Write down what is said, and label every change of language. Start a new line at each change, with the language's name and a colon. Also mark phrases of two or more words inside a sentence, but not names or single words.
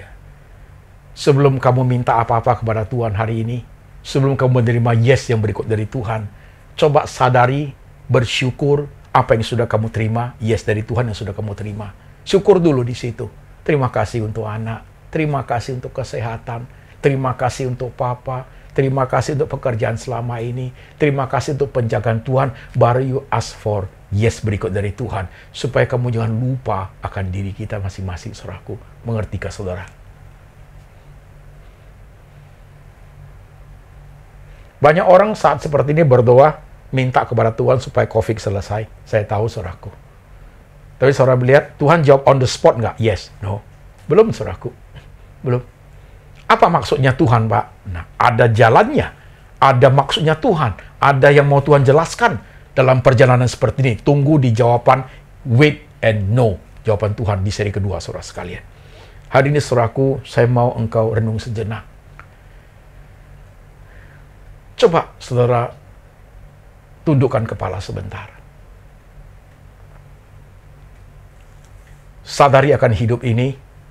Indonesian: Sebelum kamu minta apa-apa kepada Tuhan hari ini, sebelum kamu menerima yes yang berikut dari Tuhan, coba sadari, bersyukur apa yang sudah kamu terima, yes dari Tuhan yang sudah kamu terima. Syukur dulu di situ. Terima kasih untuk anak, terima kasih untuk kesehatan, terima kasih untuk Papa, terima kasih untuk pekerjaan selama ini, terima kasih untuk penjagaan Tuhan, baru
English: you ask for yes
Indonesian: berikut dari Tuhan, supaya kamu jangan lupa akan diri kita masing-masing, saudaraku. Mengertikah saudara? Banyak orang saat seperti ini berdoa, minta kepada Tuhan supaya COVID selesai. Saya tahu, saudaraku. Tapi saudara melihat, Tuhan jawab
English: on the spot
Indonesian: nggak?
English: Yes, no.
Indonesian: Belum, saudaraku. Belum. Apa maksudnya Tuhan, Pak? Nah, ada jalannya. Ada maksudnya Tuhan. Ada yang mau Tuhan jelaskan dalam perjalanan seperti ini. Tunggu di jawaban
English: wait and no.
Indonesian: Jawaban Tuhan di seri kedua, saudara sekalian. Hari ini, saudaraku, saya mau engkau renung sejenak. Coba, saudara, tundukkan kepala sebentar. Sadari akan hidup ini.